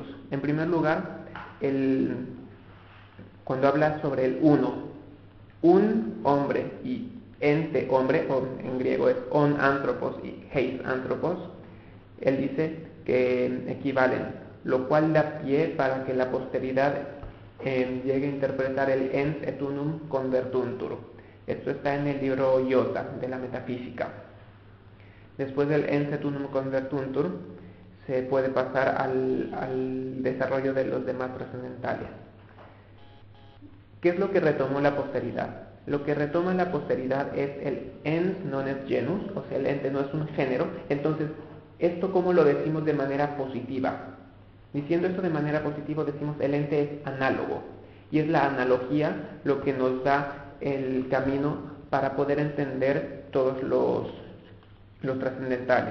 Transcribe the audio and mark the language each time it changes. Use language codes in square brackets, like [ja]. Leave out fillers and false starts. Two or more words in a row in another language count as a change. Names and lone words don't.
[es] En primer lugar, cuando habla sobre el uno, un hombre y ente hombre, o en griego es [el] ὢν ἄνθρωπος [es] y [el] εἷς ἄνθρωπος, [es] él dice que equivalen, lo cual da pie para que la posteridad llegue a interpretar el [la] ens et unum convertuntur. [es] Esto está en el libro Iota de la Metafísica. Después del [la] ens et unum convertuntur [es] se puede pasar al desarrollo de los demás trascendentales. ¿Qué es lo que retomó la posteridad? Lo que retoma la posteridad es el [la] ens non est genus, [es] o sea, el ente no es un género. Entonces, ¿esto cómo lo decimos de manera positiva? Diciendo esto de manera positiva decimos el ente es análogo, y es la analogía lo que nos da el camino para poder entender todos los trascendentales.